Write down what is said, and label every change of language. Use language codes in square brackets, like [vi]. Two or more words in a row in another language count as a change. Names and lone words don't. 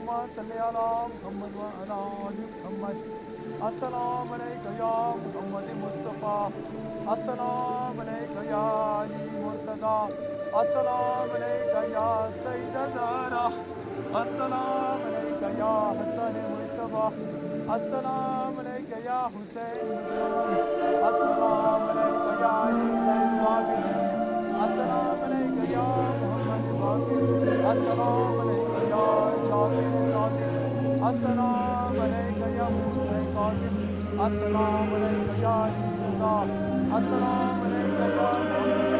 [ar] صل على محمد وعلى آل محمد. السلام عليك يا محمد مصطفى، السلام عليك يا علي مرتضى، السلام عليك يا सैयद ज़हरा, السلام عليك يا حسن مجتبى، السلام عليك يا حسين مجتبى، السلام عليك يا علي زين العابدين, السلام عليك يا محمد باقر، السلام عليك يا جابر صادق, السلام عليك يا موسى كاظم، السلام عليك يا علي رضا، السلام عليك يا محمد